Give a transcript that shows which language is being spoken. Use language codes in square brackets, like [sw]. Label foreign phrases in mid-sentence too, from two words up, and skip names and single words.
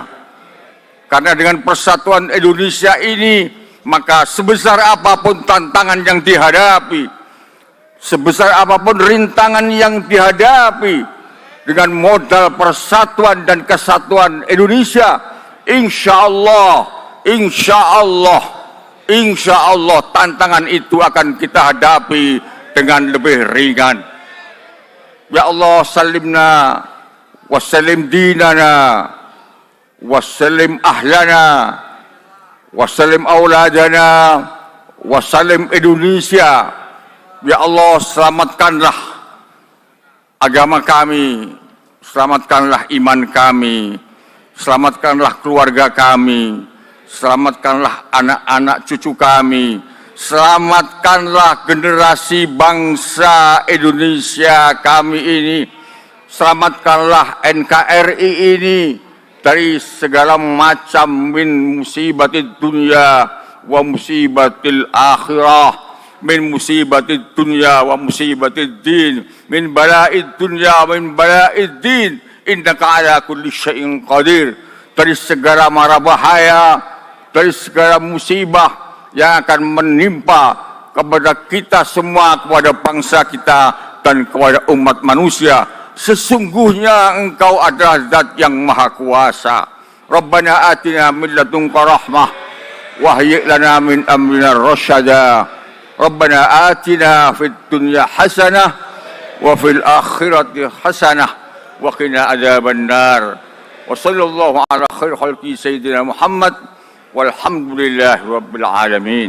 [id] Karena dengan persatuan Indonesia ini, maka sebesar apapun tantangan yang dihadapi, sebesar apapun rintangan yang dihadapi, dengan modal persatuan dan kesatuan Indonesia, [ar] إن شاء الله [id] tantangan itu akan kita hadapi dengan lebih ringan. [ar] يا الله, سلمنا وسلم ديننا وسلم أهلنا وسلم أولادنا وسلم Indonesia. يا الله, [id] selamatkanlah agama kami, selamatkanlah iman kami, selamatkanlah keluarga kami, selamatkanlah anak-anak cucu kami, selamatkanlah generasi bangsa Indonesia kami ini, selamatkanlah NKRI ini dari segala macam [ar] من مصيبة الدنيا ومصيبة الآخرة، من مصيبة الدنيا ومصيبة الدين، من بلاء الدنيا ومن بلاء الدين، إنك على كل شيء قدير. [id] Dari segala mara bahaya, dari segala musibah yang akan menimpa kepada kita semua, kepada bangsa kita dan kepada umat manusia. Sesungguhnya Engkau adalah Zat yang Maha Kuasa. [ar] ربنا آتنا من لدنك رحمة وهيئ لنا من أمرنا رشدا. ربنا آتنا في الدنيا حسنة وفي الآخرة حسنة وقنا عذاب النار. وصلى الله على خير خلقه سيدنا محمد والحمد لله رب العالمين.